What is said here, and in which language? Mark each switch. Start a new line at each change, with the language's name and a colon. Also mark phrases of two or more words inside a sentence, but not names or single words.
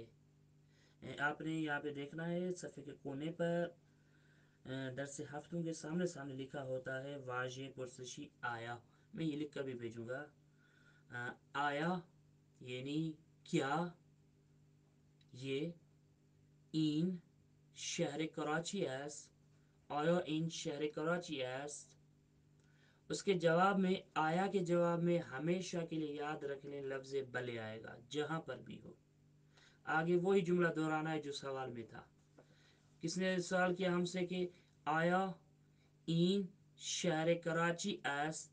Urdu: آپ نے یہاں پہ دیکھنا ہے صفحے کے کونے پر درس ہفتوں کے سامنے لکھا ہوتا ہے
Persian: واجہ پرسشی آیا.
Urdu: میں یہ لکھ کر بھی بھیجوں گا. آیا یعنی کیا یہ
Persian: این شہر کراچی است. آیا این شهر کراچی است.
Urdu: اس کے جواب میں آیا کے جواب میں ہمیشہ کے لیے یاد رکھ لیں لفظ بلے آئے گا جہاں پر بھی ہو. آگے وہی جملہ دہرانا ہے جو سوال میں تھا. کس نے سوال کیا ہم سے کہ
Persian: آیا این شہر کراچی است.